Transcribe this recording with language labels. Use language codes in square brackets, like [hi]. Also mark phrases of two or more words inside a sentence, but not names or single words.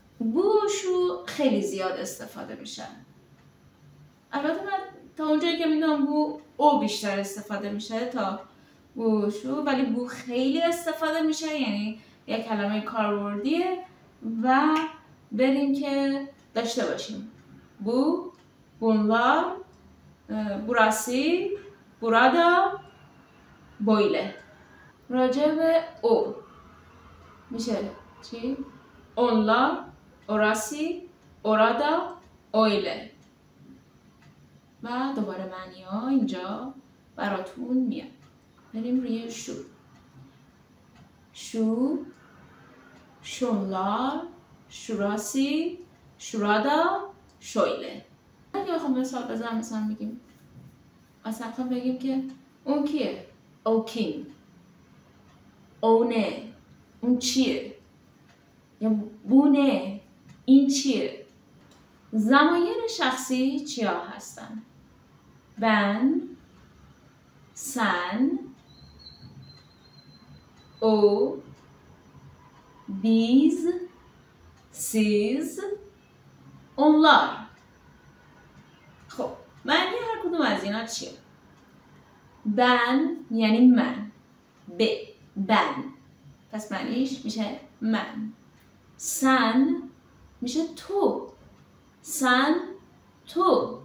[fa] بو و شو خیلی زیاد استفاده میشن. البته من تا اونجایی که میدونم [tr] bu o [fa] بیشتر استفاده میشه تا بو و شو، ولی بو خیلی استفاده میشه، یعنی یک کلمه کاربردیه. و بریم که داشته باشیم بو، [tr] bunlar، burası، burada، böyle. [fa] راجع به او میشه چی؟ [tr] onlar، orası، orada، öyle. [fa] و دوباره معنی ها اینجا براتون میاد. بریم روی شو. شو، [tr] şunlar، şurası، şurada، şöyle. [fa] اگه بخوام مثال بزنم مثلا میگیم مثلا بگیم که اون کیه؟ [tr] o kim? o ne? [fa] اون چیه؟ یا [tr] bu ne? [fa] این چیه؟ ضمایر شخصی چیا هستن؟ [tr] ben، sen، o، biz، siz، onlar. [fa] خب معنی هر کدوم از اینا چیه؟ ben یعنی من، ben پس معنیش میشه من. sen میشه تو، sen تو.